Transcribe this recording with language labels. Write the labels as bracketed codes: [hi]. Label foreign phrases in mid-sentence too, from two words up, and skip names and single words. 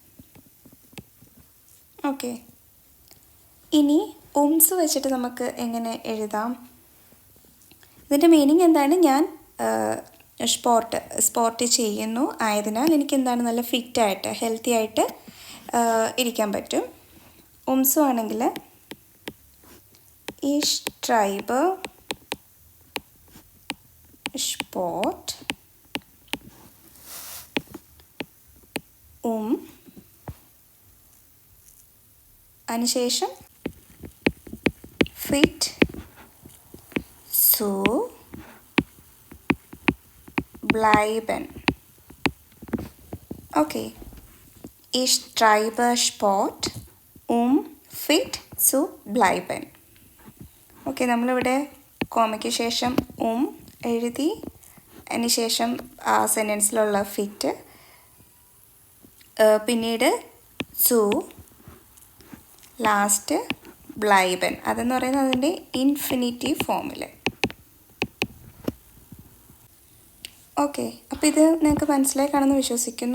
[ml] ഓക്കെ, ഇനി ഉംസ് വെച്ചിട്ട് നമുക്ക് എങ്ങനെ എഴുതാം? ഇതിൻ്റെ മീനിങ് എന്താണ്? ഞാൻ സ്പോർട്ട് ചെയ്യുന്നു ആയതിനാൽ എനിക്ക് എന്താണ് നല്ല ഫിറ്റായിട്ട് ഹെൽത്തി ആയിട്ട് ഇരിക്കാൻ പറ്റും. [de] ഉംസു ആണെങ്കിൽ ich treibe Sport, അതിനുശേഷം fit zu bleiben. Okay, ich treibe Sport, fit zu bleiben. [ml] ഓക്കെ, നമ്മളിവിടെ കോമയ്ക്ക് ശേഷം എഴുതി, അതിന് ശേഷം ആ സെൻറ്റൻസിലുള്ള ഫിറ്റ്, പിന്നീട് സു, ലാസ്റ്റ് ബ്ലൈബൻ. അതെന്ന് പറയുന്നത് അതിൻ്റെ [en] infinitive formil. [ml] ഓക്കെ, അപ്പോൾ ഇത് നിങ്ങൾക്ക് മനസ്സിലായി കാണുമെന്ന് വിശ്വസിക്കുന്നു.